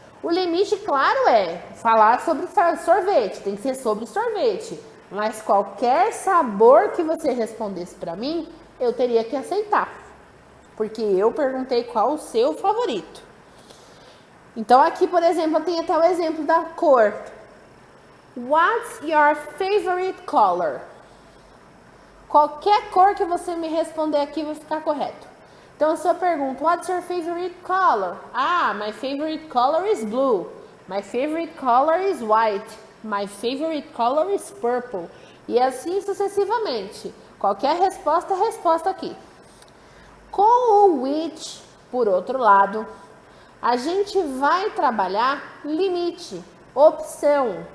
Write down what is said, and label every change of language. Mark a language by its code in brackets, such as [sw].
[pt] O limite, claro, é falar sobre sorvete, tem que ser sobre sorvete. Mas qualquer sabor que você respondesse para mim, eu teria que aceitar. Porque eu perguntei qual o seu favorito. Então aqui, por exemplo, tem até o exemplo da cor. [en] What's your favorite color? [pt] Qualquer cor que você me responder aqui vai ficar correto. Então, se eu pergunto, [en] what's your favorite color? Ah, my favorite color is blue. My favorite color is white. My favorite color is purple. [pt] E assim sucessivamente. Qualquer resposta é resposta aqui. Com o which, por outro lado, a gente vai trabalhar limite, opção.